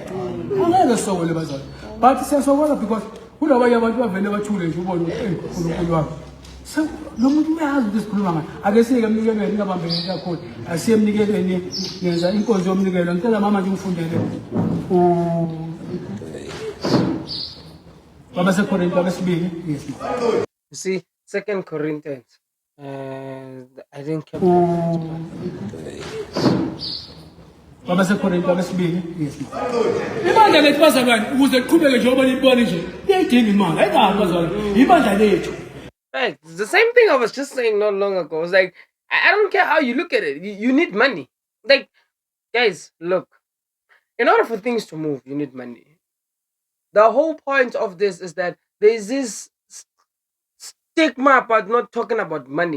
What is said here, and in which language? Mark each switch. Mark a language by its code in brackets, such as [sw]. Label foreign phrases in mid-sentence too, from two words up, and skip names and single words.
[zu] Angeke sisokole bazali. But siyasokola because kulabanye abantu bavele bathule nje ubone uNkulunkulu wabo. So lo muntu uyazi ukuthi sikhuluma ngani. Ake sike emnikelweni ngabambeleni kakhulu. Asiye emnikelweni ngenza inkonzo yomnikelo. Ngicela mama nje ungifundele Baba seKorinte abesibili. [en] Yes. You see, 2 Corinthians. I didn't keep [zu] Baba seKorinte abesibili. [en] Yes. [zu] Ibandla lethu bazalwane ukuze liqhubeke njengoba libona nje. Liyayidinga imali. Ayikazi bazalwane. Ibandla lethu. [en] Right. It's the same thing I was just saying not long ago. It's like I don't care how you look at it. You need money. Like, guys, look. In order for things to move, you need money. The whole point of this is that there's this stigma about not talking about money.